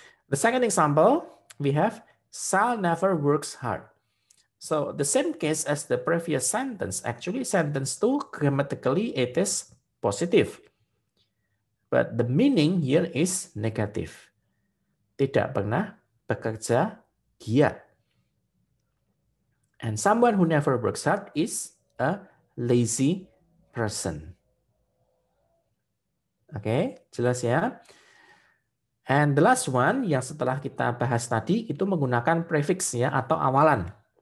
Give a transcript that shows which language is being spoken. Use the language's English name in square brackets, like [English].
[English] The second example, we have Sal never works hard. So the same case as the previous sentence. Actually, sentence 2 grammatically it is positive. But the meaning here is negative. [Indonesian] Tidak pernah bekerja giat. [English] And someone who never works hard is a lazy person. [Indonesian] Oke, jelas ya? [English] And the last one [Indonesian] yang setelah kita bahas tadi itu menggunakan prefix ya atau awalan.